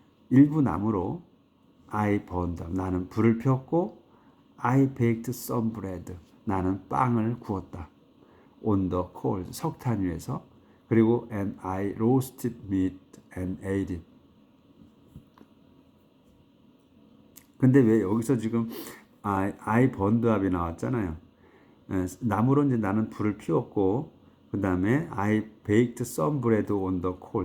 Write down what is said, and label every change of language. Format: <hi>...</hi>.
<ko>일부 나무로</ko> <en>I burned.</en> <ko>나는 불을 피웠고</ko> <en>I baked some bread.</en> <ko>나는 빵을 구웠다.</ko> <en>On the coals.</en> <ko>석탄 위에서. 그리고</ko> <en>and I roasted meat and ate it.</en> <ko>근데 왜 여기서 지금</ko> <en>I burned up</en> <ko>이 나왔잖아요. 나무로 이제 나는 불을 피웠고 그 다음에</ko> <en>I baked some bread on the coal.</en>